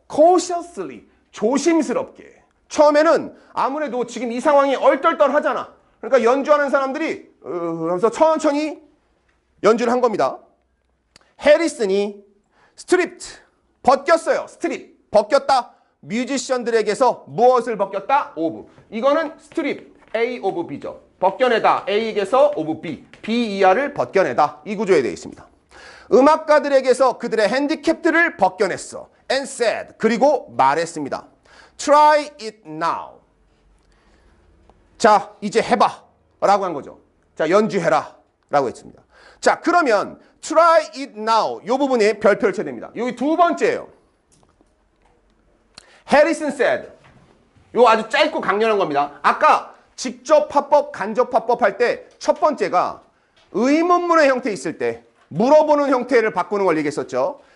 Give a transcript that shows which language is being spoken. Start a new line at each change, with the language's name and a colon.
Korean: cautiously, 조심스럽게. 처음에는 아무래도 지금 이 상황이 얼떨떨하잖아. 그러니까 연주하는 사람들이 하면서 천천히 연주를 한 겁니다. 해리슨이 stripped, 벗겼어요. strip, 벗겼다. 뮤지션들에게서 무엇을 벗겼다?
English: of.
Korean: 이거는 strip, A of B죠. 벗겨내다. A에게서 of B. B-ER을 벗겨내다. 이 구조에 되어 있습니다. 음악가들에게서 그들의 핸디캡들을 벗겨냈어.
English: and said.
Korean: 그리고 말했습니다.
English: Try it now.
Korean: 자, 이제 해봐. 라고 한 거죠. 자, 연주해라. 라고 했습니다. 자, 그러면
English: try it now.
Korean: 이 부분에 별표를 쳐야 됩니다. 여기 두 번째예요.
English: Harrison said.
Korean: 요 아주 짧고 강렬한 겁니다. 아까 직접화법, 간접화법 할 때 첫 번째가 의문문의 형태 있을 때 물어보는 형태를 바꾸는 걸 얘기했었죠.